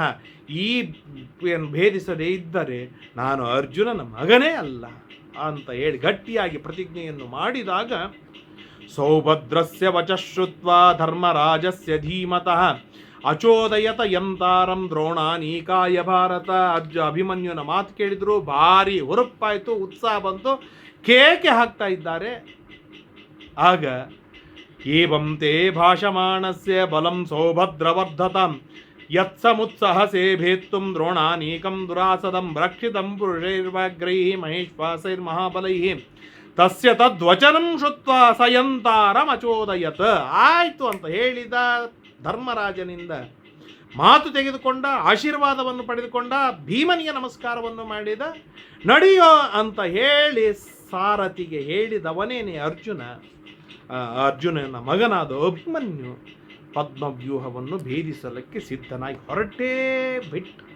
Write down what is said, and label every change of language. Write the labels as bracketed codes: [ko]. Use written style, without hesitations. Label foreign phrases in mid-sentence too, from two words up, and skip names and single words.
[kn] ಈ ಭೇದಿಸದೇ ಇದ್ದರೆ ನಾನು ಅರ್ಜುನನ ಮಗನೇ ಅಲ್ಲ ಅಂತ ಹೇಳಿ ಗಟ್ಟಿಯಾಗಿ ಪ್ರತಿಜ್ಞೆಯನ್ನು ಮಾಡಿದಾಗ [sa] ಸೌಭದ್ರಸ್ಯ ವಚಃ ಶ್ರುತ್ವಾ ಧರ್ಮರಾಜಸ್ಯ ಧೀಮತಃ ಅಚೋದಯತ ಯಂತಾರಂ ದ್ರೋಣಾನೀಕಾಯ ಭಾರತ. [kn] ಅಭಿಮನ್ಯುನ ಮಾತು ಕೇಳಿದ್ರು, ಭಾರಿ ಹುರುಪಾಯಿತು, ಉತ್ಸಾಹ ಬಂತು, ಕೇಕೆ ಹಾಕ್ತಾ ಇದ್ದಾರೆ. [sa] ಆಗ ಏವಂ ತೇ ಭಾಷಮಾಣಸ್ಯ ಬಲಂ ಸೌಭದ್ರವರ್ಧತಾಂ ಯತ್ಸಮುತ್ಸಹಸೇ ಭೇತ್ತುಂ ದ್ರೋಣಾನೀಕಂ ದುರಾಸದಂ ರಕ್ಷಿತಂ ಪುರುಷೈರ್ವಾಗ್ರೈಃ ಮಹೇಶ್ವಾಸೈರ್ಮಹಾಬಲೈಃ ತಸ್ಯ ತದ್ವಚನಂ ಶ್ರುತ್ವಾ ಸಯಂತಾರಮಚೋದಯತ್. [kn] ಆಯಿತು ಅಂತ ಹೇಳಿದ ಧರ್ಮರಾಜನಿಂದ ಮಾತು ತೆಗೆದುಕೊಂಡ, ಆಶೀರ್ವಾದವನ್ನು ಪಡೆದುಕೊಂಡ, ಭೀಮನಿಗೆ ನಮಸ್ಕಾರವನ್ನು ಮಾಡಿದ. ನಡೆಯೋ ಅಂತ ಹೇಳಿ ಸಾರಥಿಗೆ ಹೇಳಿದವನೇನೆ ಅರ್ಜುನನ ಮಗನಾದ ಅಭಿಮನ್ಯು ಪದ್ಮವ್ಯೂಹವನ್ನು ಭೇದಿಸಲಿಕ್ಕೆ ಸಿದ್ಧನಾಗಿ ಹೊರಟೇ ಬಿಟ್ಟ.